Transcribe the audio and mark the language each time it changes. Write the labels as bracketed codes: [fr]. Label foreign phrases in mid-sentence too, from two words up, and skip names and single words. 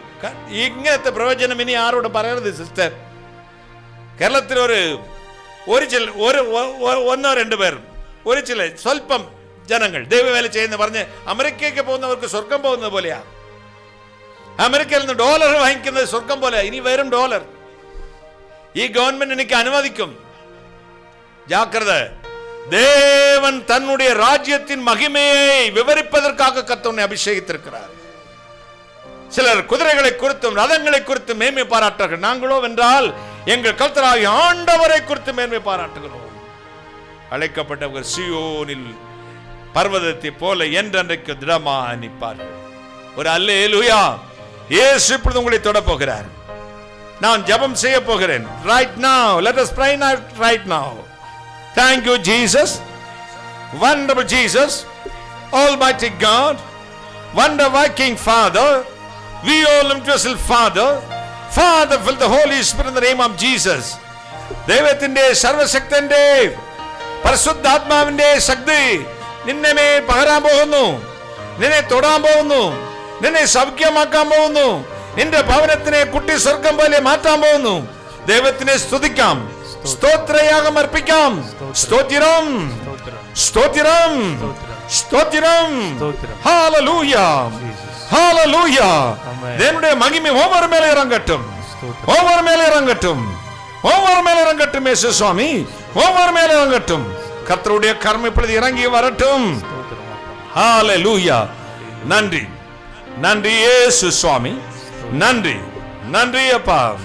[ml] ഇങ്ങനത്തെ പ്രവചനം ഇനി ആരോട് പറയരുത് സിസ്റ്റർ. കേരളത്തിൽ ഒന്നോ രണ്ടു പേർ, ഒരു ചില സ്വല്പം ജനങ്ങൾ ദൈവവേല ചെയ്യുന്ന പറഞ്ഞ് അമേരിക്കയ്ക്ക് പോകുന്നവർക്ക് സ്വർഗം പോകുന്നത് പോലെയാ. അമേരിക്കയിൽ നിന്ന് ഡോളർ വാങ്ങിക്കുന്നത് സ്വർഗം പോലെ. ഇനി വരും ഡോളർ. ഈ ഗവൺമെന്റ് എനിക്ക് അനുവദിക്കും. ജാഗ്രത. [ta] தேவன் தன்னுடைய ராஜ்யத்தின் மகிமையை விவரிப்பதற்காக கர்த்தரை அபிஷேகித்திருக்கிறார். சிலர் குதிரைகளை குறித்தும் ரதங்களை குறித்தும் மேன்மை பாராட்டுகிறார்கள். நாங்களோ வென்றால் எங்கள் கர்த்தராகிய ஆண்டவரை குறித்து மேன்மை பாராட்டுகிறோம். அழைக்கப்பட்டவர்கள் சியோனில் பர்வதத்தை போல என்றென்றைக்கு திடமாய் நிற்பார்கள். ஒரு அல்லேலூயா. இயேசு இப்பொழுது உங்களை தொட போகிறார். நான் ஜெபம் செய்ய போகிறேன். [en] Right now, let us pray right now. Thank you, Jesus. Wonderful Jesus, Almighty God, wonder-working Father. We all them to yourself, Father. Father, fill the Holy Spirit in the name of Jesus. [ml] ദൈവത്തിന്റെ സർവശക്തന്റെ പരിശുദ്ധാത്മാവിന്റെ ശക്തി നിന്നെ മേൽ പകരാൻ പോകുന്നു, നിന്നെ തൊടാൻ പോകുന്നു, നിന്നെ സൗഖ്യമാക്കാൻ പോകുന്നു, നിന്റെ ഭവനത്തിനെ കുട്ടി സ്വർഗം പോലെ മാറ്റാൻ പോകുന്നു. ദൈവത്തിനെ സ്തുതിക്കാം, സ്തോത്രയാഗം അർപ്പിക്കാം. സ്തോത്രം, സ്തോത്രം, സ്തോത്രം. ഹല്ലേലൂയ, ഹല്ലേലൂയ. [ta] தேவனுடைய மகிமை ஒவ்வொரு மேல இறங்கட்டும், ஒவ்வொரு மேல இறங்கட்டும், ஒவ்வொரு மேல இறங்கட்டும். இயேசு சுவாமி ஒவ்வொரு மேல இறங்கட்டும். கர்த்தருடைய கரம் இப்பொழுது இறங்கி வரட்டும். ஹல்லேலூயா. நன்றி, நன்றி இயேசு சுவாமி, நன்றி, நன்றி அப்பா.